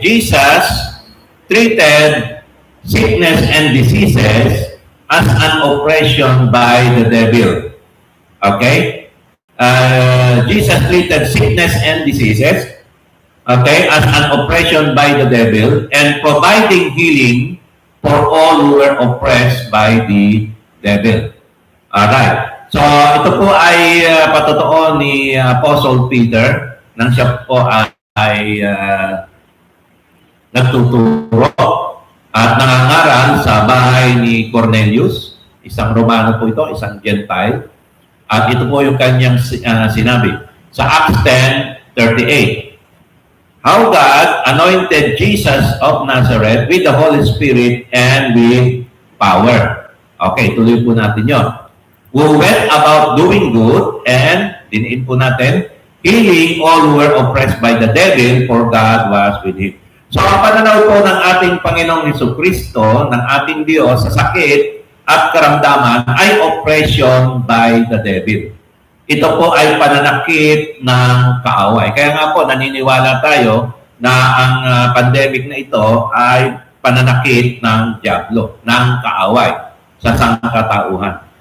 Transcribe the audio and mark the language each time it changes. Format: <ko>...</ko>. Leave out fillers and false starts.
<en>Jesus treated sickness and diseases as an oppression by the devil. Okay? Jesus treated sickness and diseases, okay, as an oppression by the devil and providing healing for all who were oppressed by the devil. Alright.</en> <tl>So, ito po ay patotoo ni Apostle Peter nang siya po ay nagtuturo at nangangaral sa bahay ni Cornelius, isang Romano po ito, isang Gentile. At ito po yung kanyang sinabi sa Acts 10:38.</tl> <en>How God anointed Jesus of Nazareth with the Holy Spirit and with power. Okay,</en> <tl>tuloy po natin yun.</tl> <en>Who went about doing good and,</en> <tl>diniin po natin,</tl> <en>healing all who were oppressed by the devil, for God was with him.</en> <tl>So, ang pananaw po ng ating Panginoong Jesucristo, ng ating Diyos sa sakit at karamdaman ay</tl> <en>oppression by the devil.</en> <tl>ito po ay pananakit ng kaaway. Kaya nga po, naniniwala tayo na ang pandemic na ito ay pananakit ng dyablo, ng kaaway sa sangkatauhan.</tl>